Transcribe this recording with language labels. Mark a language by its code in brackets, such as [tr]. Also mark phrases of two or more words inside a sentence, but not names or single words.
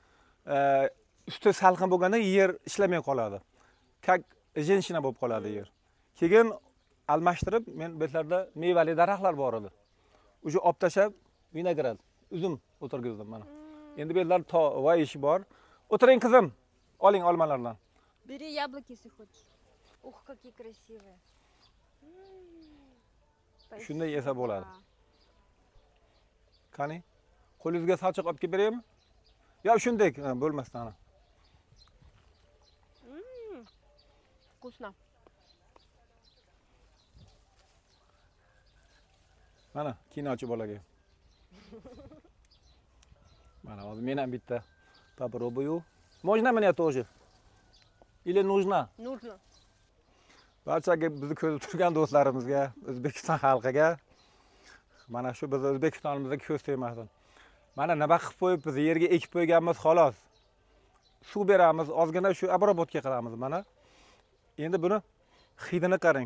[uz] Usti salqin bo'lganda yer ishlamay qoladi. [ru] как женщина [uz] bo'lib qoladi yer. Keyin almashtirib, men bu yerlarda mevali daraxtlar bor edi. O'sha olib tashlab vinograd, uzum o'tirgizdim mana. Endi bu yerlar voy ishi bor. O'tiring qizim. Oling olmalardan. [ru] Бери яблоки, если хочешь. Ух, какие красивые. [uz] Shunday yesa bo'ladi. [ru] Спасибо. [uz] Qani? Qo'lingizga salchiq olib kelib beraymi? Yo, shunday bo'lmasdan ana. [ru] Вкусно. [uz] Mana, kinochi bolaga. Mana, hozir men ham bitta попробую. [ru] Можно мне тоже? Или нужно? Нужно. [uz] Barchaga bizni ko'rib turgan do'stlarimizga, O'zbekiston xalqiga mana shu biz O'zbekistonimizga ko'z tegmasin. Mana nima qilib qo'yib biz yerga ekib qo'yganmiz xolos. Suv beramiz, ozgina shu abrobotga qilamiz mana. Endi buni hidini qarang.